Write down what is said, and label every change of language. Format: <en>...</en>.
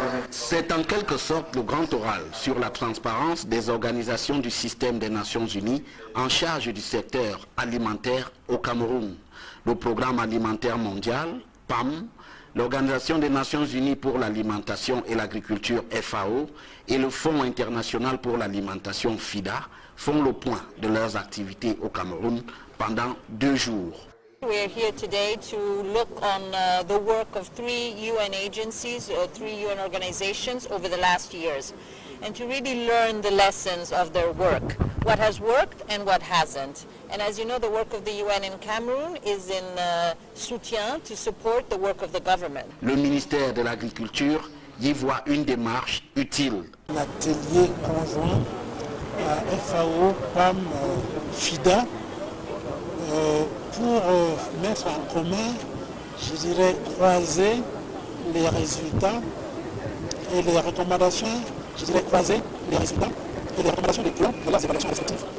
<fr>C'est en quelque sorte le grand oral sur la transparence des organisations du système des Nations Unies en charge du secteur alimentaire au Cameroun. Le Programme alimentaire mondial, PAM, l'Organisation des Nations Unies pour l'alimentation et l'agriculture, FAO, et le Fonds international pour l'alimentation, FIDA, font le point de leurs activités au Cameroun pendant 2 jours.</fr> <en>We are here today to look on the work of 3 UN agencies, 3 UN organizations over the last years, and to really learn the lessons of their work, what has worked and what hasn't. And as you know, the work of the UN in Cameroon is in soutien to support the work of the government.</en> <fr>Le ministère de l'Agriculture y voit une démarche utile. L'atelier conjoint à FAO, PAM, FIDA, pour mettre en commun, je dirais, croiser les résultats et les recommandations, je dirais croiser les résultats et les recommandations des plans de leurs évaluations respectives.</fr>